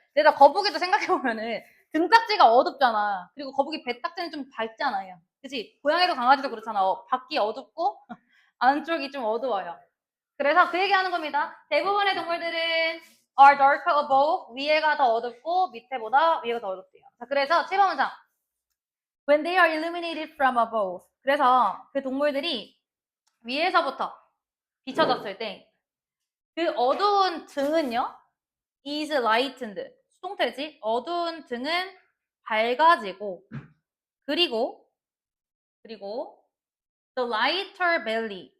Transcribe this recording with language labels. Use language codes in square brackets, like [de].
[ko] 내가 거북이도 생각해보면은 등딱지가 어둡잖아. 그리고 거북이 배딱지는 좀 밝잖아요. 그치? 고양이도 강아지도 그렇잖아. 밖이 어둡고 안쪽이 좀 어두워요. 그래서 그 얘기하는 겁니다. 대부분의 동물들은 [en] are darker above, [ko] 위에가 더 어둡고 밑에보다 위에가 더 어둡대요. 자, 그래서 7번 문장. [en] When they are illuminated from above. [ko] 그래서 그 동물들이 위에서부터 비춰졌을 때 그 어두운 등은요. [en] is lightened. [ko] 수동태지. 어두운 등은 밝아지고 그리고 [en] the lighter belly.